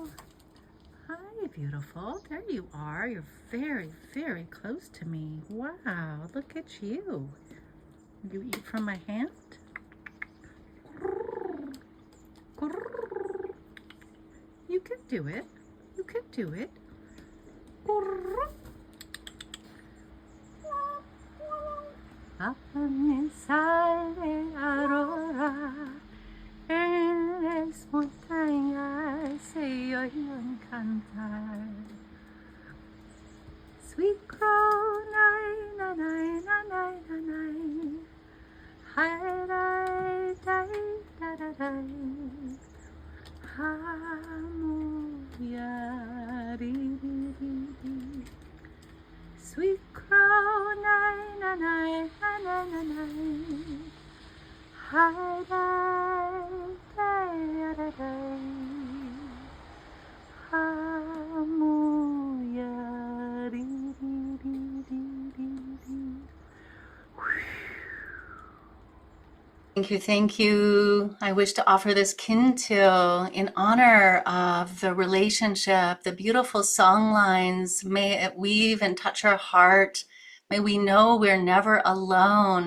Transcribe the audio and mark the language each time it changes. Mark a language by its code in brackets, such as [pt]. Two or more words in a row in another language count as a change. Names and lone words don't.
[en] Hi, beautiful. There you are. You're very, very close to me. Wow, look at you. You eat from my hand? You can do it. You can do it. [es] Apenas sale aurora, en las montañas se oyen cantar. [en] Sweet crow, nai, na, nai, na, nai, na, nai. Hi, dai, dai, da, da, dai. Hamuya, ri, ri, ri, ri. Sweet crow, nai, na, nai, na, na, na, nai. Hi, dai, dai, da, dai. Hamuya, ri, ri, ri, ri, ri, ri. Thank you. I wish to offer this kintu in honor of the relationship, the beautiful song lines. May it weave and touch our heart. May we know we're never alone.